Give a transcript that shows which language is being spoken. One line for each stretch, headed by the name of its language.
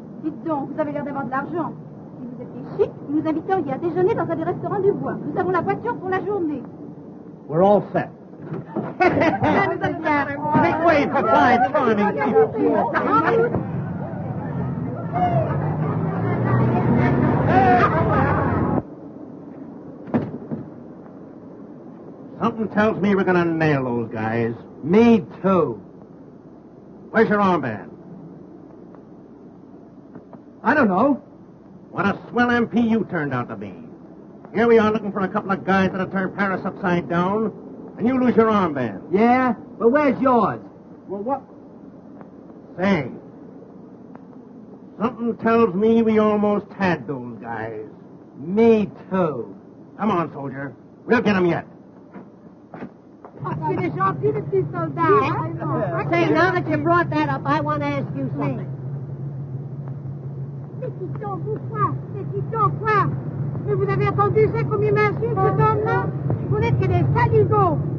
French: Dites donc, vous avez l'air d'avoir de l'argent. Si vous étiez chic, vous nous inviteriez à déjeuner dans un des restaurants du bois. Nous avons la voiture pour la journée.
English: We're all set. Make way for five charming people. Something tells me we're going to nail those guys. Me too. Where's your armband? I don't know. What a swell MP you turned out to be. Here we are looking for a couple of guys that'll turn Paris upside down, and you lose your armband. Yeah? But where's yours? Well, what? Say, something tells me we almost had those guys. Me too. Come on, soldier. We'll get them yet.
French: Il est gentil, le petit soldat.
English: Say, now that you brought that up, I want to ask you something.
French: C'est quoi? Mais vous avez entendu ça comme il m'insulte, cet homme-là? Vous n'êtes que des saligots.